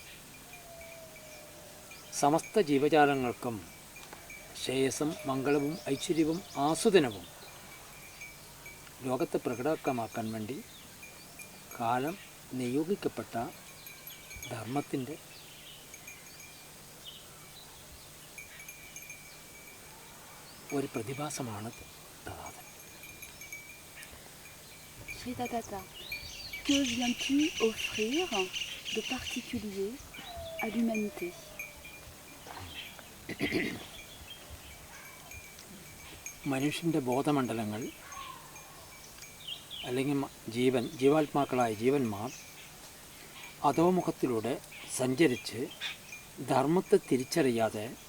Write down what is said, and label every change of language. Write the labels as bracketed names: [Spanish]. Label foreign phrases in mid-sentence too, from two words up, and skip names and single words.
[Malayalam] സമസ്ത ജീവജാലങ്ങൾക്കും ശ്രേയസ്സും മംഗളവും ഐശ്വര്യവും ആസ്വദനവും ലോകത്തെ പ്രകടമാക്കാൻ വേണ്ടി കാലം നിയോഗിക്കപ്പെട്ട ധർമ്മത്തിൻ്റെ ഒരു പ്രതിഭാസമാണ് തഥാതൻ. [French] Sri Tatata, que viens-tu offrir de particulier à l'humanité? [Malayalam] മനുഷ്യൻ്റെ ബോധമണ്ഡലങ്ങൾ അല്ലെങ്കിൽ ജീവാത്മാക്കളായ ജീവന്മാർ അധോമുഖത്തിലൂടെ സഞ്ചരിച്ച് ധർമ്മത്തെ തിരിച്ചറിയാതെ